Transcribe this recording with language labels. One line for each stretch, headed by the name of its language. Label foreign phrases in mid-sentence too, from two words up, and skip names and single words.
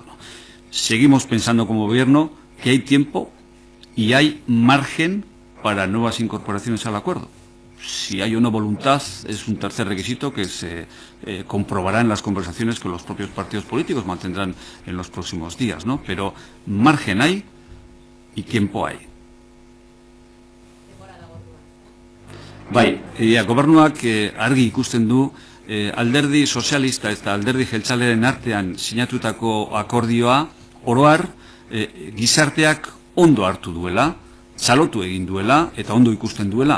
Spanish: Seguimos pensando como gobierno que hay tiempo y hay margen para nuevas incorporaciones al acuerdo. Si hay una voluntad, es un tercer requisito que se comprobará en las conversaciones que los propios partidos políticos mantendrán en los próximos días, ¿no? Pero margen hay y tiempo hay.
Basque: Bai, gobernuak argi ikusten du alderdi sozialista eta alderdi jeltzalearen artean sinatutako akordioa oroar gizarteak ondo hartu duela, txalotu egin duela eta ondo ikusten duela.